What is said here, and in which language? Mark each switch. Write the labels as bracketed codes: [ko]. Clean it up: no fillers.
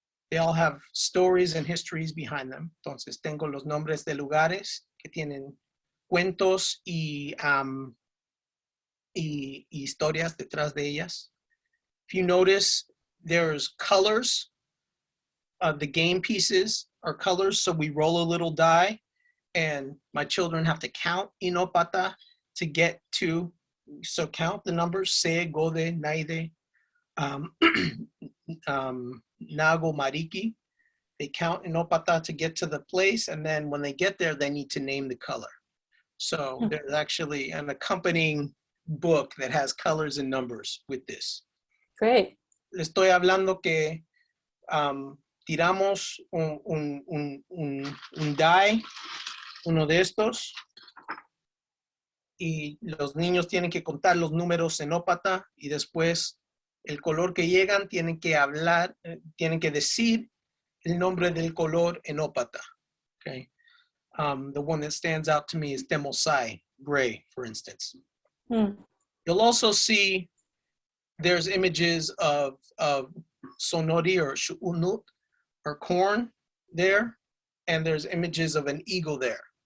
[en] They all have stories and histories behind them. [es] Entonces, tengo los nombres de lugares que tienen cuentos y historias detrás de ellas. [en] If you notice, there's colors. The game pieces are colors, so we roll a little die, and my children have to count in Ópata to get to, so count the numbers, [opt] Se, Gode, Naide, Nago, Mariki. [en] They count in Ópata to get to the place, and then when they get there, they need to name the color. So there's actually an accompanying book that has colors and numbers with this. Great. [es] Le estoy hablando que tiramos un die, uno de estos, y los niños tienen que contar los números en Ópata y después el color que llegan tienen que hablar, tienen que decir el nombre del color en Ópata. [en] Okay. The one that stands out to me is Temosai, gray, for instance. You'll also see there's images of sonori or shu'unut or corn there, and there's images of an eagle there.